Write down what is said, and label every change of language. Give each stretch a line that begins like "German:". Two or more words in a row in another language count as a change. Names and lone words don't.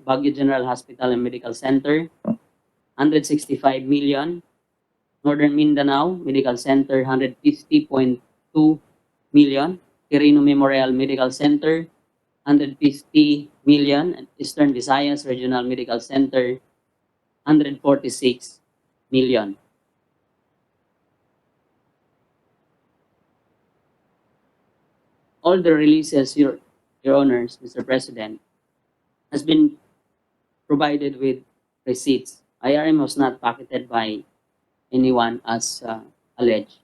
English: Baguio General Hospital and Medical Center, 165 million. Northern Mindanao Medical Center, 150.2 million. Quirino Memorial Medical Center, 150 million. Eastern Visayas Regional Medical Center, 146 million. All the releases, Your Honors, Mr. President, has been provided with receipts. IRM was not pocketed by anyone as alleged.